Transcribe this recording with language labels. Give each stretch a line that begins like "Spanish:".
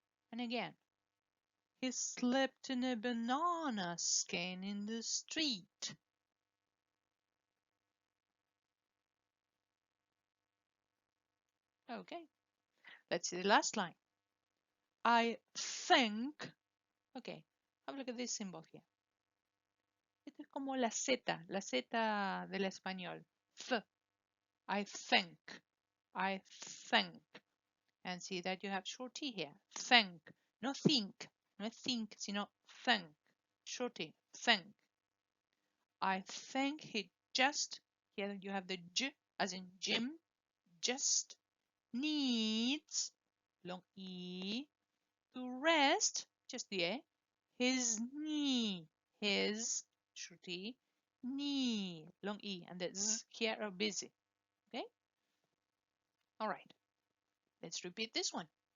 English: And again. He slept in a banana skin in the street. Okay. Let's see the last line. I think. Okay. Have a look at this symbol here.
Spanish: Esto es como la Z del español.
English: Th. I think. I think. And see that you have short T here. Think. No think. No think,
Spanish: sino
English: think. Short T. Think. I think he just, here you have the J as in Jim, just needs, long E, to rest, just the A, his knee, his, short T, knee, long E, and the Z here are busy. Okay? All right. Let's repeat this one.